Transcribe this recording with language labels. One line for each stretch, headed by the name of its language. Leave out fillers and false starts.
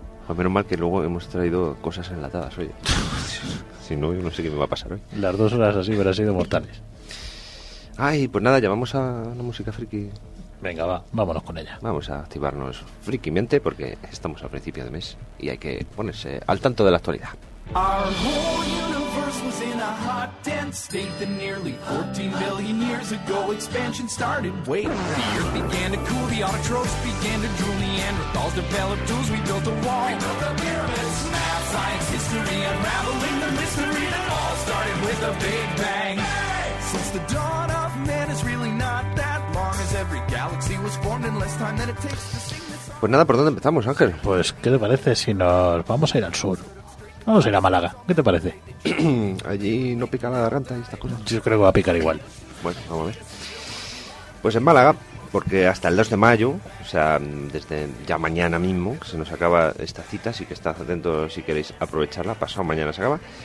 Spanish: Pues menos mal que luego hemos traído cosas enlatadas, oye. Si no, yo no sé qué me va a pasar hoy. Las dos horas así hubieran sido mortales. Ay, pues nada, ya vamos a la música friki. Venga, va, vámonos con ella. Vamos a activarnos frikimente porque estamos al principio de mes y hay que ponerse al tanto de la actualidad.
English: Our whole universe was in a hot, dense state that nearly 14 billion years ago expansion started. Wait, the earth began to cool, the autotrophs began to drool, Neanderthals developed tools, we built a wall. We built the pyramids, math, science, history, unraveling the mystery that all started with a big bang. Since the dawn of man is really not that long, as every galaxy was formed in less time than it takes to sing this song.
Spanish: Pues nada, ¿por dónde empezamos, Ángel? Pues, ¿qué te parece si nos vamos a ir al sur? Vamos a ir a Málaga, ¿qué te parece? Allí no pica la garganta y estas cosas. Yo creo que va a picar igual. Bueno, vamos a ver. Pues en Málaga, porque hasta el 2 de mayo, o sea, desde ya mañana mismo, que se nos acaba esta cita, así que estad atentos si queréis aprovecharla, pasado mañana se acaba.